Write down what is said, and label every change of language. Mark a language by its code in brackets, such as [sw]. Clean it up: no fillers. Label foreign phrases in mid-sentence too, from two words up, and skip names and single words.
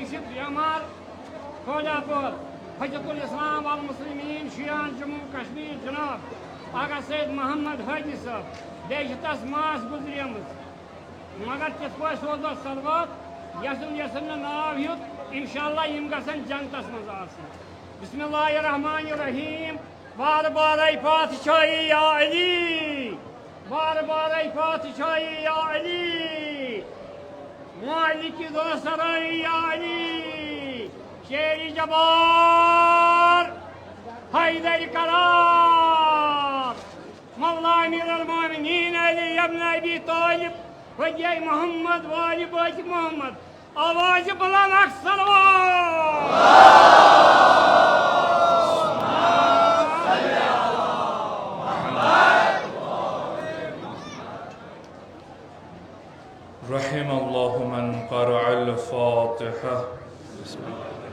[ks] چھِ بیمار کھوجا پور [ar] حجت الاسلام والمسلمین [ks] شیان جموں کشمیر جناب آگا سید محمد حٲجی صٲب بیٚیہِ چھِ تس ماس گُزریمٕژ مگر تِتھ پٲٹھۍ سوزو صلوات یَسُن نہٕ ناو ہیوٚت اِنشاءاللہ یِم گژھن جنتس منٛز آسٕنۍ [ar] بسم اللہ الرحمن الرحیم [ks] بار بارے پادشاہی یا علی بار بارے پادشاہی یا علی مالک دو سرائی یا علی شیر جبار حیدر قرار مولا امیر المومنین علی ابن ابی طالب وجہ محمد والی بیت محمد آواز بلند اکھ صلوات [ar] رحم الله من قرأ الفاتحة بسم الله